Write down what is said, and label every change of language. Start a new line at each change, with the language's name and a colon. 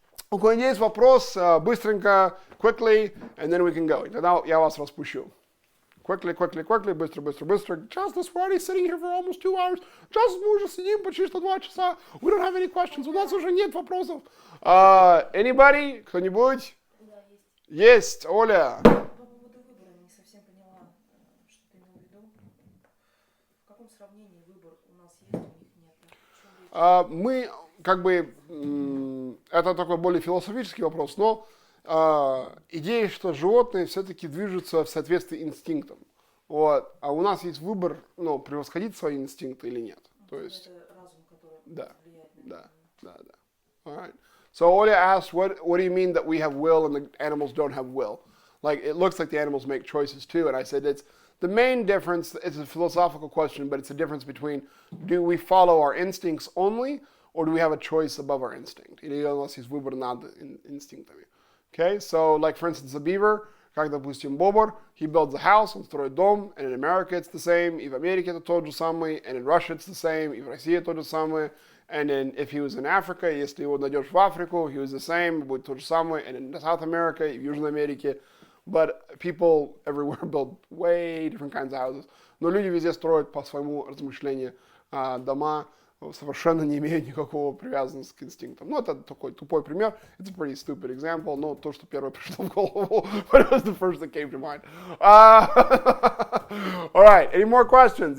English: Быстренько, quickly, and then we can go.
Russian: Тогда я вас распущу.
English: Quickly, быстро. Just this party sitting here for almost 2 hours.
Russian: Just мы уже сидим почти что 2 часа.
English: We don't have any questions.
Russian: У нас уже нет вопросов. Anybody? Кто-нибудь? Да, есть. Есть, Оля. По поводу выбора не совсем поняла, что ты имел в виду. В каком сравнении выбор у нас есть, у них нет? Мы как бы, это такой более философический вопрос, но идея, что животные все-таки движутся в соответствии инстинктам. Вот. А у нас есть выбор, ну, превосходить свои инстинкты или нет. То есть, это разум, который да. влияет на это.
English: All right. So Oля asked, what do you mean that we have will and the animals don't have will? like it looks like the animals make choices too. And I said it's the main difference. It's a philosophical question, but it's a difference between do we follow our instincts only, or do we have a choice above our instinct?
Russian: Или у нас есть выбор над инстинктами.
English: Okay, so like for instance, a beaver,
Russian: как, допустим, бобр,
English: he builds a house,
Russian: он строит дом,
English: and in America it's the same,
Russian: и в Америке это тот же самый,
English: and in Russia it's the same,
Russian: и в России тот же самый,
English: and then if he was in Africa,
Russian: если его найдешь в Африку,
English: he was the same,
Russian: будет тот же самый,
English: and in South America,
Russian: и в Южной Америке,
English: but people everywhere build way different kinds of houses.
Russian: Но люди везде строят по своему размышлению дома, совершенно не имеют никакого привязанности к инстинктам. Ну, это такой тупой пример.
English: It's a pretty stupid example,
Russian: но то, что первое пришло в голову,
English: but it was the first that came to mind. All right, any more questions?